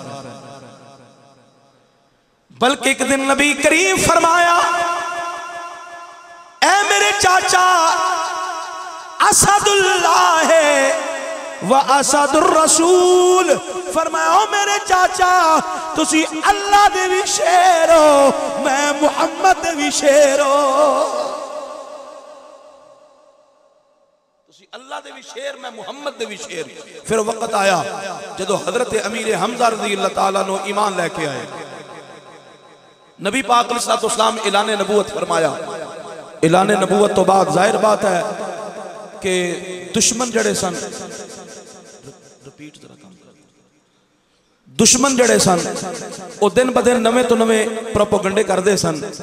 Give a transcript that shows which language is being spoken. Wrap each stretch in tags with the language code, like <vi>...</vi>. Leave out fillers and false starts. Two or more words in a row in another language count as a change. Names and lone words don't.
<pa>بلکہ ایک دن نبی کریم فرمایا اے میرے چاچا اسد اللہ ہے</pa> <ar>و أسد الرسول,</ar> <pa>فرمایا او میرے چاچا تسی اللہ دے بھی شیر ہو، میں محمد دے بھی شیر ہو. تسی اللہ دے بھی شیر میں محمد دے بھی شیر. پھر وقت آیا جدوں حضرت امیر حمزہ</pa> <ar>رضي الله تعالى عنه</ar> <pa>ایمان لے کے آئے، نبی پاک علیہ السلام اعلان نبوت فرمایا. اعلان نبوت تو بعد ظاہر بات ہے کہ دشمن جڑے سن، دشمن جڑے سن وہ دن بہ دن نوے تو نوے پروپیگنڈے کرتے سن.</pa>